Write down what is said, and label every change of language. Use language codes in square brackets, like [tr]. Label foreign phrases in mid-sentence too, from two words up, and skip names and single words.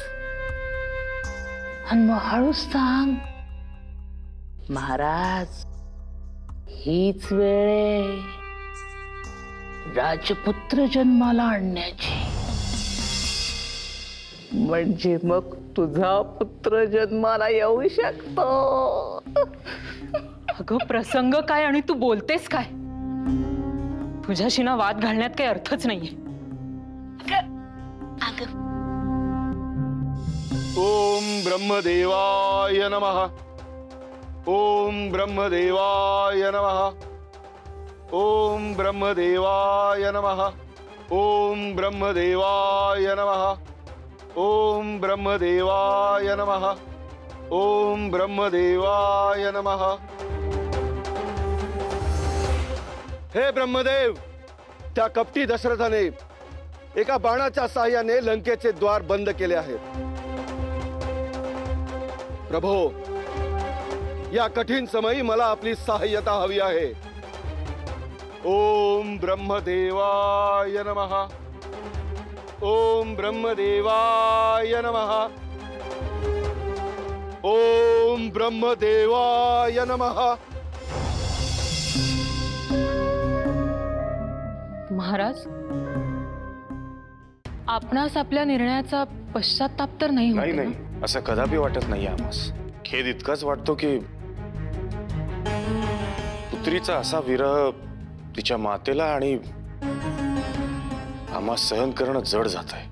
[mr] आणि मग हळूच सांग, महाराज हीच वेळ आहे राजपुत्र जन्माला आणण्याची, म्हणजे मग तुझा पुत्र जन्माला येऊ शकतो। अगं प्रसंग काय आणि तू बोलतेस काय? तुझ्याशी ना वाद घालण्यात काही अर्थच नाहीये। [sa] ओम ब्रह्मदेवाय नमः। ओम ब्रह्मदेवाय नमः। ओम ब्रह्मदेवाय नमः। ओम ब्रह्मदेवाय नमः। ओम ब्रह्मदेवाय नमः। ओम ब्रह्मदेवाय नमः। [mr] हे ब्रह्मदेव, त्या कपटी दशरथाने एका बाणाच्या साहाय्याने लंकेचे द्वार बंद केले आहेत। प्रभो, या कठीण समयी मला आपली सहाय्यता हवी आहे। [sa] ओम ब्रह्मदेवाय नमः। ओम ब्रह्मदेवाय नमः। ओम ब्रह्मदेवाय नमः। [mr] महाराज, आपणास आपल्या निर्णयाचा पश्चाताप तर नाही होत? नाही नाही, असं कदापि वाटत नाही आम्हास। खेद इतकाच वाटतो की पुत्रीचा असा विरह तिच्या मातेला आणि आम्हा सहन करणं जड जात आहे।